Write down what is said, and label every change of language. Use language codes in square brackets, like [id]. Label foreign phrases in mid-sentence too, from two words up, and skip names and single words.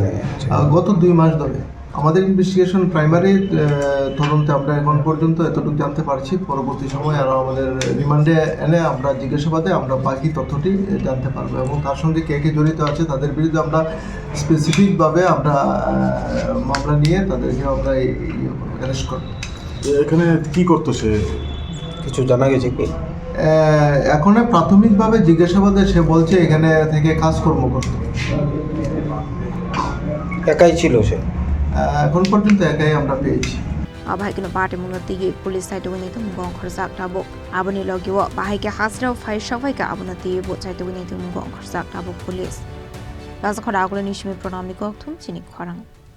[bn] গত 2 মাস ধরে আমাদের [en] investigation primary [bn] তদন্তে আমরা এখন পর্যন্ত এতটুকু জানতে পারছি পরবর্তী সময় আরও আমাদের রিমান্ডে এনে আমরা জিজ্ঞাসাবাদে আমরা বাকি তথ্যটি জানতে পারবো এবং তার সঙ্গে কে কে জড়িত আছে তাদের বিরুদ্ধে আমরা স্পেসিফিকভাবে আমরা মামলা নিয়ে তাদেরকে আমরা অ্যারেস্ট করব এখানে কি করতো সে কিছু জানা গেছে কি এখন প্রাথমিকভাবে জিজ্ঞাসাবাদে সে বলছে এখানে থেকে কাজকর্ম করত একাই ছিল সে এখন পর্যন্ত একাই আমরা পেয়েছি [trp] Abahikino party munati [en] police side [trp] wini tum gong khorsak tabuk aboni logiwo bahike hasra fire shavaika abunati bo side wini tum gong khorsak tabuk police Laza Khorang ni Simi pronami Koktwma Chini Khorang